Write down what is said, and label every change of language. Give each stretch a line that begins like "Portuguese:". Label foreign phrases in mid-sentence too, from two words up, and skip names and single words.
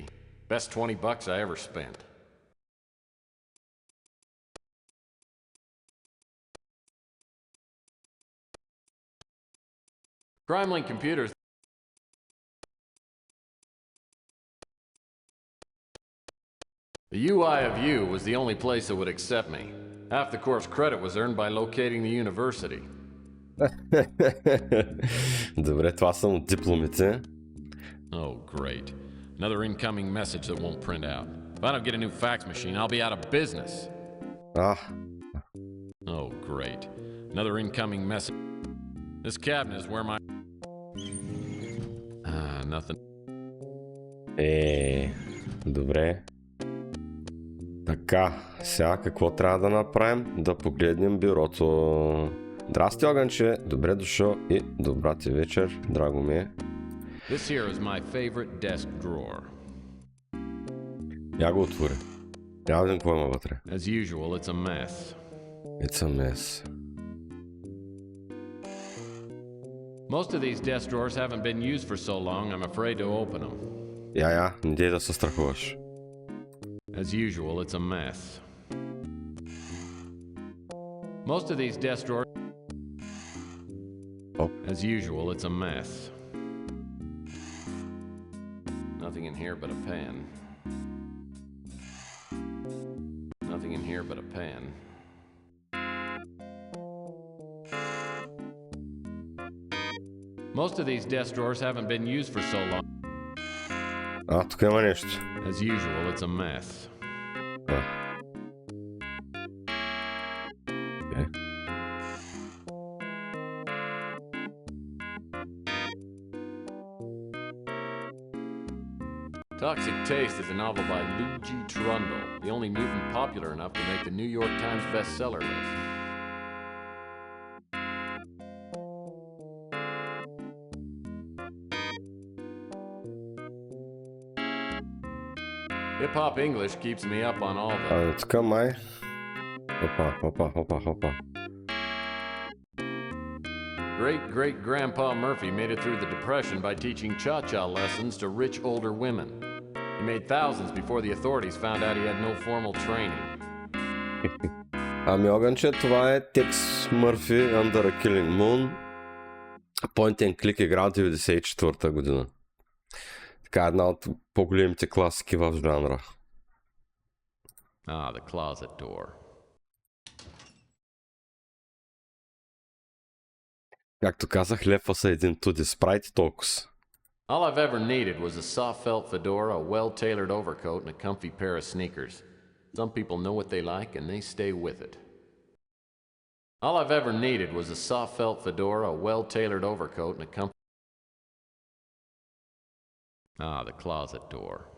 English: Best $20 I ever spent. CrimeLink computers. The UI of U was the only place that would accept me. Half the course credit was earned by locating the university.
Bulgarian: Добре, това са от дипломите.
English: Oh, great. Another incoming message that won't print out. If I don't get a new fax machine, I'll be out of business. Oh, great. Another incoming message. This cabinet is where my... nothing.
Bulgarian: Добре. Така, сега какво трябва да направим? Да погледнем бюрото. Здрасти, Огънче! Добре дошъл и добра ти вечер, драго ми е.
English: This here is my favorite desk drawer.
Bulgarian: Я го отворя. Я видим какво има вътре.
English: As usual, it's a mess. It's a mess. Most of these desk drawers haven't been used for so long, I'm afraid to open them.
Bulgarian: Не дей да се страхуваш.
English: As usual, it's a mess. Most of these desk drawers... As usual, it's a mess. Nothing in here but a pen. Nothing in here but a pen. Most of these desk drawers haven't been used for so long.
Bulgarian: Тук има нещо.
English: As usual, it's a mess. Toxic Taste is a novel by Luigi Trundle, the only mutant popular enough to make the New York Times bestseller list. Hip-hop English keeps me up on all the...
Bulgarian: Тук май... Опа.
English: Great-great-grandpa Murphy made it through the Depression by teaching cha-cha lessons to rich older women. He made thousands before the authorities found out he had no formal training.
Bulgarian: Огънче, това е Tex Murphy Under a Killing Moon.
English: Point and click
Bulgarian: игра от 1994 година. Така една от по-големите класики в жанра.
English: The closet door.
Bulgarian: Както казах, лепва са един туди спрайт и толкова.
English: All I've ever needed was a soft felt fedora, a well-tailored overcoat, and a comfy pair of sneakers. Some people know what they like and they stay with it. All I've ever needed was a soft felt fedora, a well-tailored overcoat, and a the closet door.